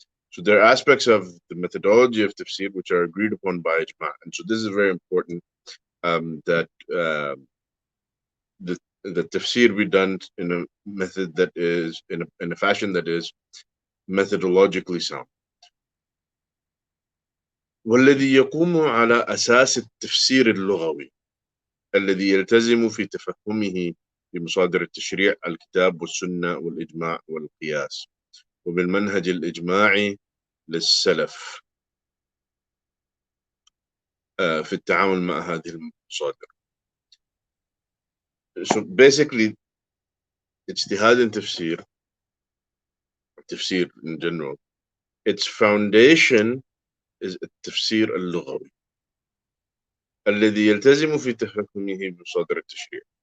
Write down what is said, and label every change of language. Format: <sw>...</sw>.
<en>So there are aspects of the methodology of tafsir which are agreed upon by ijma'. And so this is very important, that the tafsir be done in a method that is in a fashion that is methodologically sound.</en> <ar>والذي يقوم على أساس التفسير اللغوي الذي يلتزم في تفهمه بمصادر التشريع الكتاب والسنة والإجماع والقياس وبالمنهج الإجماعي للسلف في التعامل مع هذه المصادر.</ar> <en>So basically, ijtihad and tafsir in general, its foundation is</en> <ar>التفسير اللغوي الذي يلتزم في تفهمه بمصادر التشريع.</ar>